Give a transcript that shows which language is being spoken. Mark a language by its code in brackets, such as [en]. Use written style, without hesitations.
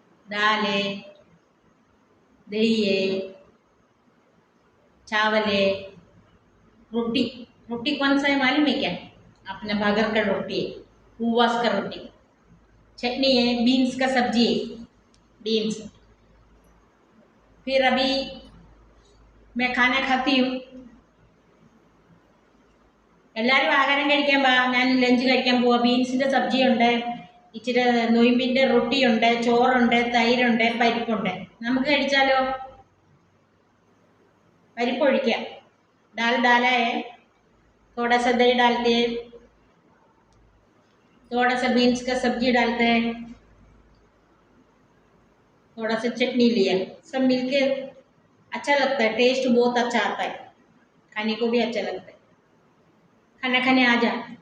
[hi] दाल है, दही है, चावल है, रोटी। रोटी कौन सा है मालूम है क्या? अपना बगर का रोटी है, उपवास का रोटी। चटनी है, बीन्स का सब्जी है, बीन्स। फिर अभी मैं खाना खाती हूँ. [ml] എല്ലാവരും ആഹാരം കഴിക്കാൻ വാ, ഞാൻ ലഞ്ച് കഴിക്കാൻ പോവാ. ബീൻസിൻ്റെ സബ്ജിയുണ്ട്, ഇച്ചിരി നൊയിമ്പിൻ്റെ റൊട്ടിയുണ്ട്, ചോറുണ്ട്, തൈരുണ്ട്, പരിപ്പുണ്ട്. നമുക്ക് കഴിച്ചാലോ? परिप ഒഴിക്കാം. [hi] दाल डाला है, थोड़ा सा दही डालते हैं, थोड़ा सा बीन्स का सब्जी डालते हैं, थोड़ा सा चटनी लिया. सब मिलके अच्छा लगता है, टेस्ट बहुत अच्छा आता है, खाने को भी अच्छा लगता है. खाना खाने आ जा.